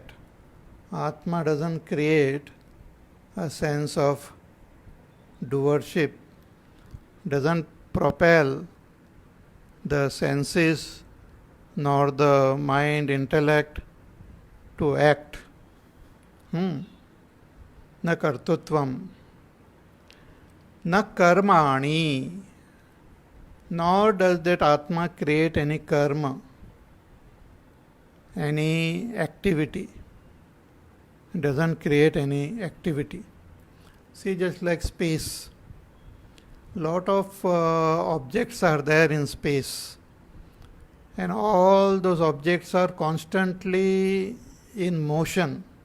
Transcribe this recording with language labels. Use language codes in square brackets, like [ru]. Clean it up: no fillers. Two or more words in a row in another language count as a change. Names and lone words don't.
[en] Atma doesn't create a sense of doership, doesn't propel the senses nor the mind, intellect to act. [sa] Na kartutvam, na karmani, [en] nor does that Atma create any karma, any activity. It doesn't create any activity. See, just like space, lot of objects are there in space, and all those objects are constantly in motion.